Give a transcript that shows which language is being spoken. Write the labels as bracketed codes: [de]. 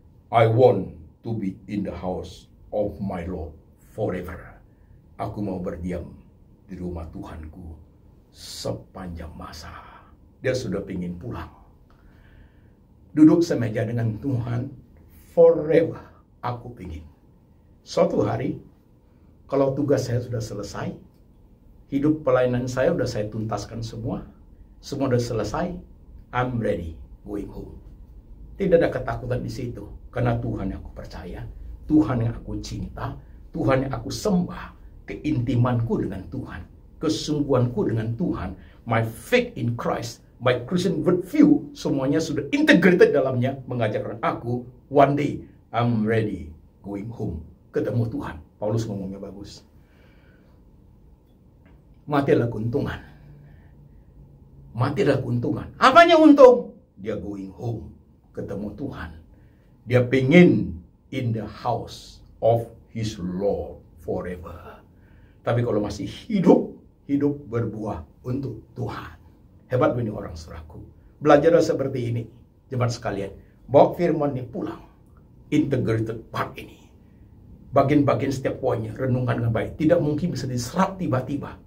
[en] I want to be in the house of my Lord forever. [id] Aku mau berdiam di rumah Tuhanku sepanjang masa. Dia sudah ingin pulang. Duduk semeja dengan Tuhan forever. aku ingin suatu hari, kalau tugas saya sudah selesai, hidup pelayanan saya sudah saya tuntaskan semua sudah selesai, [en] I'm ready, going home. [id] Tidak ada ketakutan di situ, karena Tuhan yang aku percaya, Tuhan yang aku cinta, Tuhan yang aku sembah, keintimanku dengan Tuhan, kesungguhanku dengan Tuhan, [en] my faith in Christ, my Christian worldview, [id] semuanya sudah integrated dalamnya, mengajarkan aku, [en] one day, I'm ready, going home, [id] ketemu Tuhan. Paulus ngomongnya bagus. Mati adalah keuntungan. Mati adalah keuntungan. Apanya untung? Dia [en] going home, [id] ketemu Tuhan. Dia pengen [en] in the house of his Lord forever. [id] Tapi kalau masih hidup berbuah untuk Tuhan. Hebat ini orang saudaraku. Belajarlah seperti ini, jemaat sekalian. Bawa firman ini pulang. [en] Integrated part [id] ini. Bagian-bagian setiap poinnya, renungkan dengan baik. Tidak mungkin bisa diserap tiba-tiba.